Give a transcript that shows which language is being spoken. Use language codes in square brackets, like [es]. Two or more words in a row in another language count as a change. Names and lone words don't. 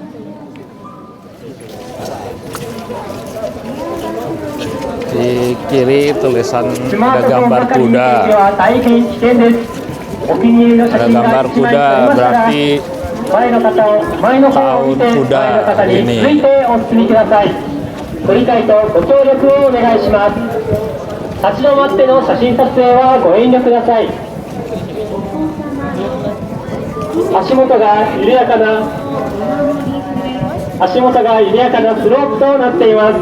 [id] Di kiri tulisan ada gambar kuda. Ada gambar kuda berarti tahun kuda ini. [ja] ご理解とご協力をお願いします。立ち止まっての写真撮影はご遠慮ください。足元が緩やかなスロープとなっています。